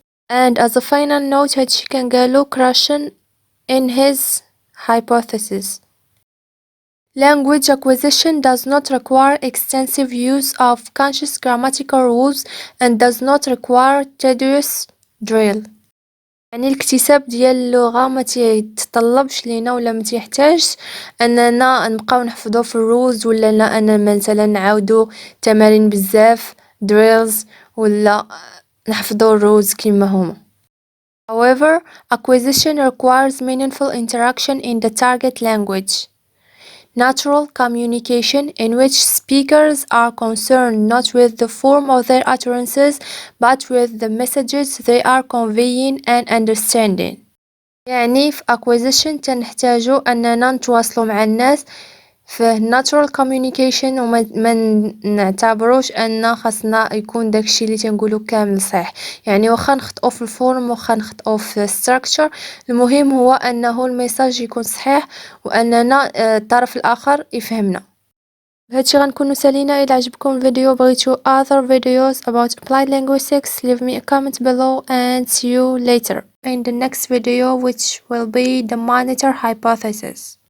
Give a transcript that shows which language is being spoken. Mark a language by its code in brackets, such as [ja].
[en] And as a final note [ar] هادشي كان قالو [en] Krashen in his hypothesis. Language acquisition does not require extensive use of conscious grammatical rules and does not require tedious drill. [ar] يعني الاكتساب ديال اللغة ما تيتطلبش لينا ولا ما تيحتاجش اننا نبقاو نحفظو في الروز ولا أنا مثلا نعاودو تمارين بزاف drills ولا نحفظو الروز كما هما. [en] However, acquisition requires meaningful interaction in the target language. Natural communication in which speakers are concerned not with the form of their utterances but with the messages they are conveying and understanding. [ar] يعني في acquisition تنحتاجو أننا نتواصلوا مع الناس في [en] natural communication [ar] وما نعتبروش أن خاصنا يكون داكشي اللي تنقولو كامل صحيح. يعني واخا نخطئو في الفورم واخا نخطئو في structure المهم هو أنه الميساج يكون صحيح وأننا الطرف الآخر يفهمنا. بهادشي غنكونو سالينا. إلا عجبكم الفيديو بغيتو [en] other videos about applied linguistics leave me a comment below and see you later in the next video which will be the monitor hypothesis.